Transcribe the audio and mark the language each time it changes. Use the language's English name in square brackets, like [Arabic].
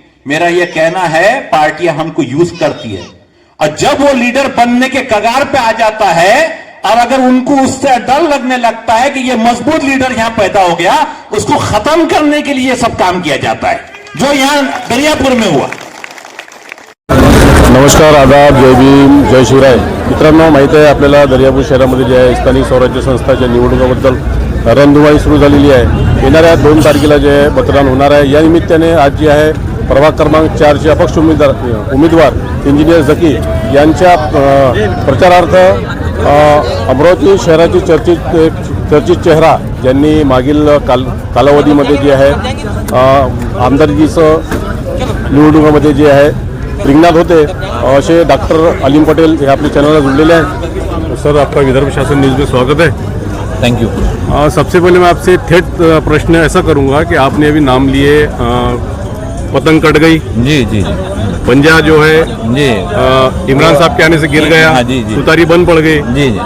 [Hindi] मेरा यह कहना है, पार्टियां हमको यूज करती है, और जब वो लीडर बनने के कगार पे आ जाता है और अगर उनको उससे डर लगने लगता है कि ये मजबूत लीडर यहां पैदा हो गया, उसको खत्म करने के लिए सब काम किया जाता है, जो यहां दरियापुर में हुआ। [Marathi] नमस्कार, आदाब, जय भीम, जय शिवराय. मित्रांनो, माहीत आहे आपल्याला दर्यापूर शहरामध्ये जे आहे स्थानिक स्वराज्य संस्थाच्या निवडणुकाबद्दल रणधुमाळी सुरू झालेली आहे. येणाऱ्या 2 तारखेला जे आहे मतदान होणार आहे. या निमित्ताने आज जे आहे प्रभाग क्रमांक 4चे अपक्ष उमेदवार इंजिनियर झकी यांच्या प्रचारार्थ अमरावती शहराची चर्चित चेहरा ज्यांनी मागील कालावधीमध्ये जे आहे आमदारकीचं निवडणुकामध्ये जे आहे रिंगणात होते असे डॉक्टर अलीम पटेल हे आपल्या चॅनलला जुड़लेले हैं. [Hindi] सर, आपका विदर्भ शासन न्यूज़ में स्वागत है. [English] Thank you. [Hindi] सबसे पहले मैं आपसे ठेठ प्रश्न ऐसा करूंगा कि आपने अभी नाम लिए, पतंग कट गई, जी जी जी पंजा जो है जी इमरान साहब के आने से गिर गया, हाँ, जी, जी. तुतारी बंद पड़ गई, जी, जी.